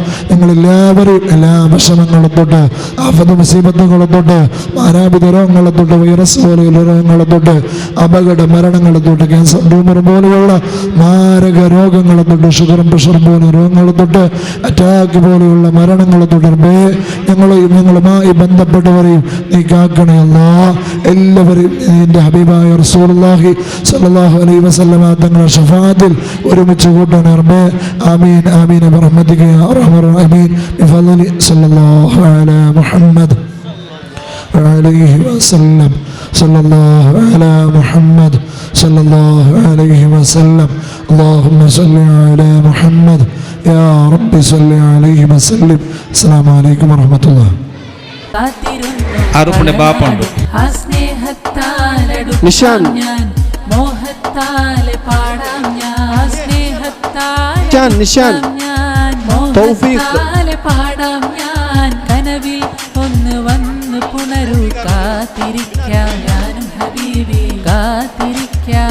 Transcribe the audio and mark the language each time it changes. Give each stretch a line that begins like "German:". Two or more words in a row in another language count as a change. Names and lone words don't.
Malayalam: നിങ്ങളെല്ലാവരെയും എല്ലാ വിഷമങ്ങളെ തൊട്ട്, ആഫത്ത് മുസീബത്തുകളെ തൊട്ട്, മാരാപിത രോഗങ്ങളെ തൊട്ട്, വൈറസ് പോലെയുള്ള രോഗങ്ങളെ തൊട്ട്, അപകട മരണങ്ങളെ തൊട്ട്, ക്യാൻസർ ട്യൂമർ പോലെയുള്ള മാരക രോഗങ്ങളെ തൊട്ട്, ഷുഗറും പ്രഷറും പോലെ രോഗങ്ങളെ തൊട്ട്, അറ്റാക്ക് പോലെയുള്ള മരണങ്ങളെ തൊട്ട് ഞങ്ങളുമായി ബന്ധപ്പെട്ടവരെയും നീ കാക്കണേ അല്ലാഹ്. എല്ലാവരെയും നിന്റെ ഹബീബായ
Arabic: رسول الله صلى الله عليه وسلم
Malayalam: തങ്ങളുടെ ശഫാഅത്തിൽ ഒരുമിച്ച് കൂട്ടണേ റബ്ബേ.
Arabic: آمين آمين برحمتك يا أرحم الراحمين بفضل صلى الله على محمد عليه وسلم صلى الله على محمد صلى الله عليه وسلم اللهم صل على محمد يا رب صل عليه وسلم. السلام عليكم ورحمة الله. ആറുപ്പിന്റെ ബാപ്പുണ്ട്.
Malayalam: നിഷാൻ നിഷാൻ തൗഫീഖ് കനവിൽ ഒന്ന് വന്ന് പുണരു കാത്തിരിക്കാം ഞാനും ഹബീബി കാത്തിരിക്കാം.